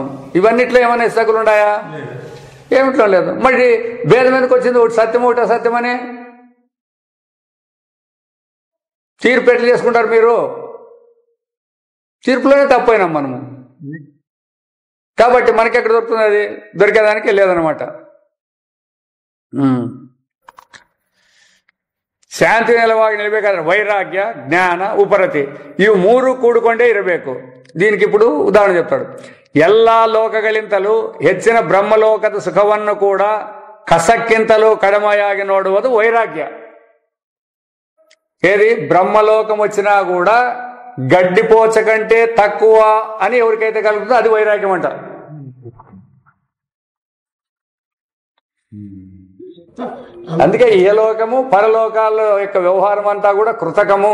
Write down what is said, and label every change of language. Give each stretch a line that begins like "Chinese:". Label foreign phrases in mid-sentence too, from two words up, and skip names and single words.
Telugu: ఇవన్నిట్లో ఏమైనా ఇస్తకులు ఉన్నాయా? ఏమిట్లో లేదు. మరి భేదం ఎందుకు వచ్చింది? ఒకటి సత్యం, ఒకటి అసత్యమని తీర్పు ఎట్లా చేసుకుంటారు మీరు? తీర్పులోనే తప్పైనాం మనము. కాబట్టి మనకెక్కడ దొరుకుతుంది? అది దొరికేదానికి లేదనమాట.
Kannada: ಶಾಂತಿ ನೆಲವಾಗಿ ನಿಲ್ಲಬೇಕಾದ್ರೆ ವೈರಾಗ್ಯ, ಜ್ಞಾನ, ಉಪರತಿ ಇವು ಮೂರು ಕೂಡಿಕೊಂಡೇ ಇರಬೇಕು.
Telugu: దీనికి ఇప్పుడు ఉదాహరణ చెప్తాడు.
Kannada: ಎಲ್ಲಾ ಲೋಕಗಳಿಂತಲೂ ಹೆಚ್ಚಿನ ಬ್ರಹ್ಮಲೋಕದ ಸುಖವನ್ನು ಕೂಡ ಕಸಕ್ಕಿಂತಲೂ ಕಡಿಮೆಯಾಗಿ ನೋಡುವುದು వైరాగ్య.
Telugu: ఏది? బ్రహ్మలోకం వచ్చినా కూడా గడ్డిపోచ కంటే తక్కువ అని ఎవరికైతే కలుగుతుందో అది వైరాగ్యం అంట. అందుకే ఇహలోకము పరలోకాల యొక్క వ్యవహారం అంతా కూడా కృతకము.